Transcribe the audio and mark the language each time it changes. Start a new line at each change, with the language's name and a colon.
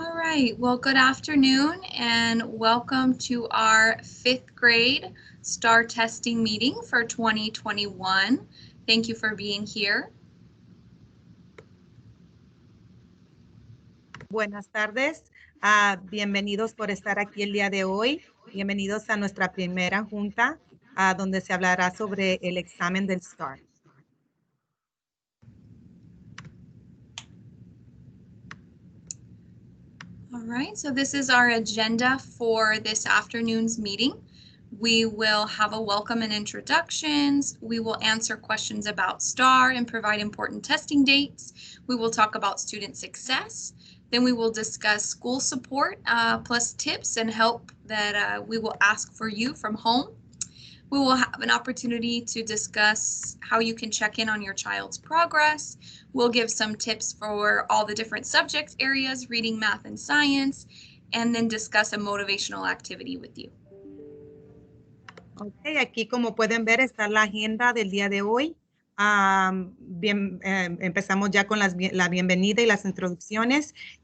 English: right, well, good afternoon and welcome to our 5th grade STAAR testing meeting for 2021. Thank you for being here.
Spanish: Buenas tardes, bienvenidos por estar aquí el día de hoy. Bienvenidos a nuestra primera junta donde se hablará sobre el examen del STAAR.
English: All right, so this is our agenda for this afternoon's meeting. We will have a welcome and introductions. We will answer questions about STAAR and provide important testing dates. We will talk about student success. Then we will discuss school support plus tips and help that we will ask for you from home. We will have an opportunity to discuss how you can check in on your child's progress. We'll give some tips for all the different subject areas, reading, math, and science, and then discuss a motivational activity with you.
Spanish: Ok, aquí como pueden ver está la agenda del día de hoy. Empezamos ya con la bienvenida y las introducciones.